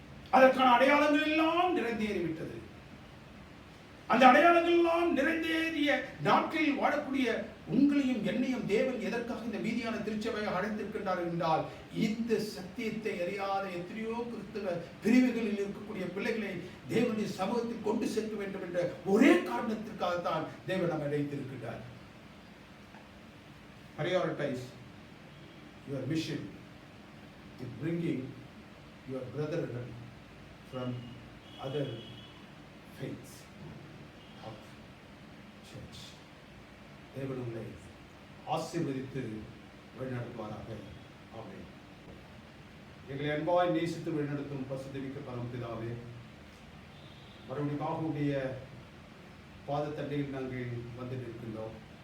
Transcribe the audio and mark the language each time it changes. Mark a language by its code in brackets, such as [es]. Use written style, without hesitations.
[ta] அதற்கான அடையாளங்கள் எல்லாம் நிறைந்தேறிவிட்டது. அந்த அடையாளங்கள் எல்லாம் நிறைந்தேறிய நாட்களில் வாழக்கூடிய உங்களையும் என்னையும் தேவன் எதற்காக இந்த மீதியான திருச்சபையை அழைத்திருக்கின்றார் என்றால், இந்த சத்தியத்தை அறியாத எத்தனையோ கிறிஸ்தவ பிரிவுகளில் இருக்கக்கூடிய பிள்ளைகளை தேவனுடைய சமூகத்தில் கொண்டு சேர்க்க வேண்டும் என்ற ஒரே காரணத்திற்காகத்தான் தேவன் நம்மை அழைத்திருக்கின்றார். [en] Prioritize your mission in bringing your brethren from other faiths of church. [ta] தேவன் உங்களை ஆசீர்வதித்து வழிநடத்துவாராக. ஆமென். எங்களை அன்பாய் நேசித்து வழிநடத்தும் பரிசுத்தமிக்க பரமபிதாவே, மறுபடியும் உடைய பாதத்தண்டையில் நாங்கள் வந்து நிற்கின்றோம்.